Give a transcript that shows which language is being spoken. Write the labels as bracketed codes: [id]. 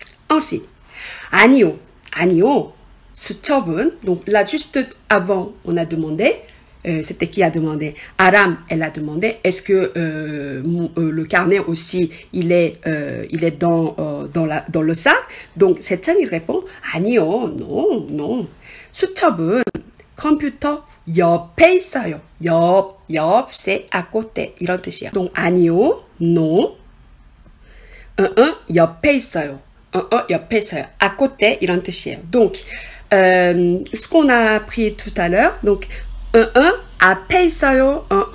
[fr] Ensuite, [ko] 아니요, 수첩은, [fr] donc là, juste avant, on a demandé, c'était qui a demandé? Aram, elle a demandé, est-ce que le carnet aussi, il est dans le sac? Donc, 세찬, il répond, 아니요, non. [ko] 수첩은 컴퓨터 옆에 있어요. [fr] 옆, c'est à côté. [ko] 이런 뜻이야. Donc, 아니요, non. 옆에 있어요. 옆에 있어요. [fr] à côté, [ko] 이런 뜻이에요. [fr] Donc, ce qu'on a appris tout à l'heure, donc, [ko] 앞에 있어요.